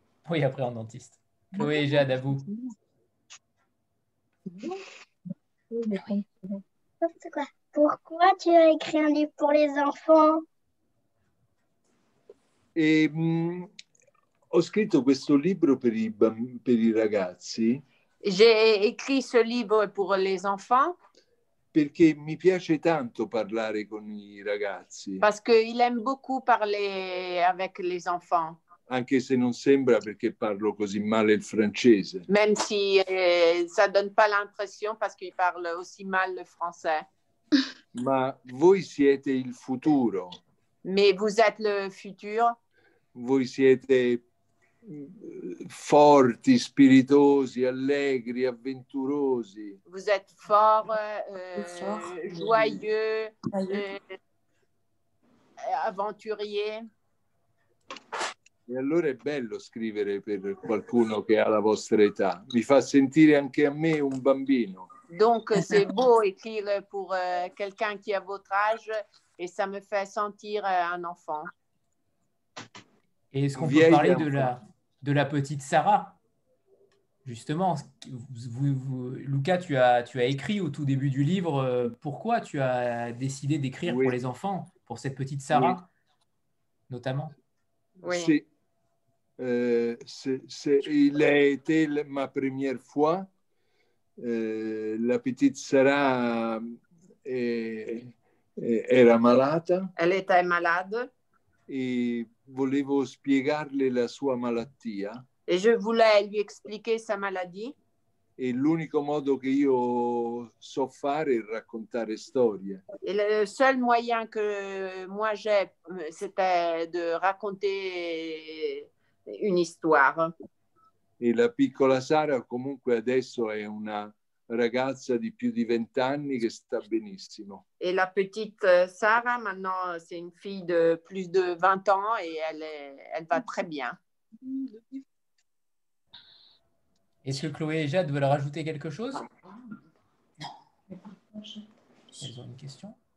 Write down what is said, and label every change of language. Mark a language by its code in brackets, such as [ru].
[fr] Oui, après en dentiste. Chloé et Jade, à vous. Pourquoi tu as écrit un livre pour les enfants? [it] Ho scritto questo libro per i ragazzi. [fr] J'ai écrit ce livre pour les enfants. [it] Perché mi piace tanto parlare con i ragazzi. [fr] Parce qu'il aime beaucoup parler avec les enfants. [it] Anche se non sembra perché parlo così male il francese. [fr] Même si ça donne pas l'impression parce qu'il parle aussi mal le français. [it] Ma voi siete il futuro. [fr] Mais vous êtes le futur. [it] Voi siete forti, spiritosi, allegri, avventurosi. [fr] Vous êtes fort, joyeux, aventurier. [it] E allora è bello scrivere per qualcuno che ha la vostra età. Mi fa sentire anche a me un bambino. [fr] Donc, c'est beau écrire pour quelqu'un qui a votre âge et ça me fait sentir un enfant. Et est-ce qu'on peut parler de la petite Sarah? Justement, Luca, tu as écrit au tout début du livre pourquoi tu as décidé d'écrire pour les enfants, pour cette petite Sarah, notamment. Oui. Il a été ma première fois. La petite [it] Sarah era malata. [fr] Elle était malade. [it] E volevo spiegarle la sua malattia. [fr] Et je voulais lui expliquer sa maladie. [it] E l'unico modo che io so fare è raccontare storie. [fr] Et le seul moyen que moi j'ai, c'était de raconter une histoire. [it] E la piccola Sara comunque adesso è una ragazza di più di 20 anni che sta benissimo. [fr] Et la petite Sarah, maintenant, c'est une fille de plus de 20 ans et elle va très bien. Est-ce que Chloé et Jade veulent rajouter quelque chose? Elles ont une question?